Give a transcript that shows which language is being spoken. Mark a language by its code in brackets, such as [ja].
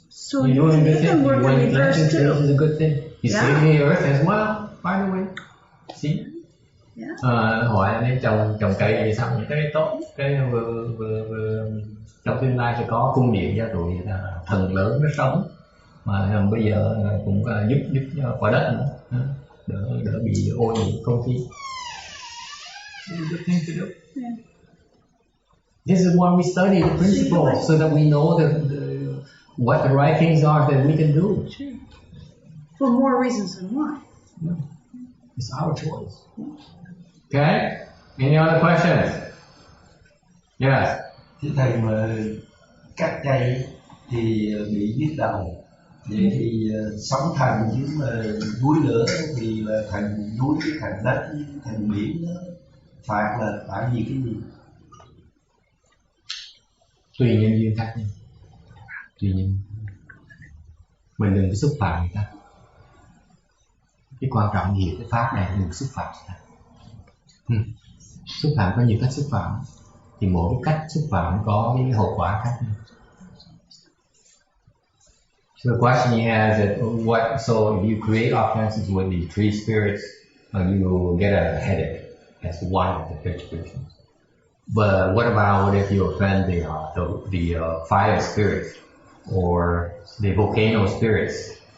[en] So you can work in reverse too. Is a good thing. You save the earth as well, by the way. See? Yeah. [vi] Hỏi anh ấy trồng cây thì sao những cái tốt, cái vừa trong tương lai sẽ có cung điện cho tụi thần lớn nó sống, mà bây giờ cũng giúp cho quả đất nữa, đỡ bị ô nhiễm không khí. [en] Good thing to do. Yeah. This is why we study the principles, so that we know what the right things are that we can do. Sure. For more reasons than one. Yeah. It's our choice. Okay. Any other questions? Yes. [vi] Thưa thầy, mà cắt cây thì bị nhức đầu, vậy thì sống thành chứ mà núi lửa thì là thành núi, thành đất, thành biển đó, phạt là tại vì cái gì? Tùy nhân duyên khác nhau. Tùy nhân. Mình đừng có xúc phạm người ta. Cái quan trọng gì cái pháp này đừng xúc phạm người ta. Xúc phạm có nhiều cách xúc phạm, thì mỗi cái cách xúc phạm có cái hậu quả khác nhau. [en] So the question he has is so if you create offenses with the tree spirits, you will get a headache. That's one of the retributions. But what about if you offend the fire spirits or the volcano spirits?